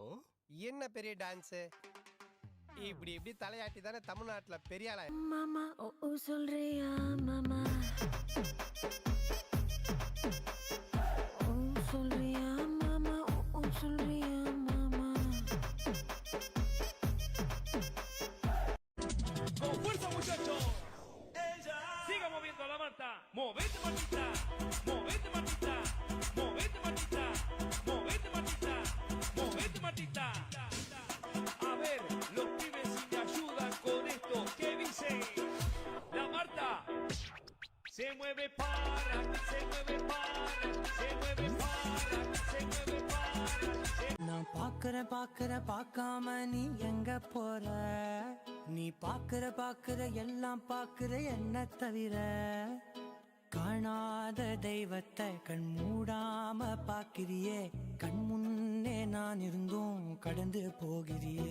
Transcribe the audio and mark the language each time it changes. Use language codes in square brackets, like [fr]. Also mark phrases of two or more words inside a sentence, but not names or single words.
[ta] என்ன பெரிய டான்ஸ்? இப்படி இப்படி தலையாட்டி தானே தமிழ்நாட்டுல பெரிய ஆளா. மாமா ஓ சொல்றியா மாமா ஓ சொல்றியா மாமா ஓ சொல்றியா மாமா. [es] Con fuerza muchachos, siga moviendo la manta, movete Martita, movete Martita, movete Martita, movete Martita, movete Martita. A ver, los pibes si me ayudan con esto, ¿qué dice? La Marta se mueve para, se mueve para, se mueve para, se mueve para. [ta] நான் பாக்குற பார்க்காம நீ எங்க போற? நீ பாக்குற எல்லாம் பாக்குற என்ன தவிர. காணாத தெய்வத்தை கண் மூடாம பாக்கிறியே, கண் முன்னே நான் இருந்தும் கடந்து போகிறியே.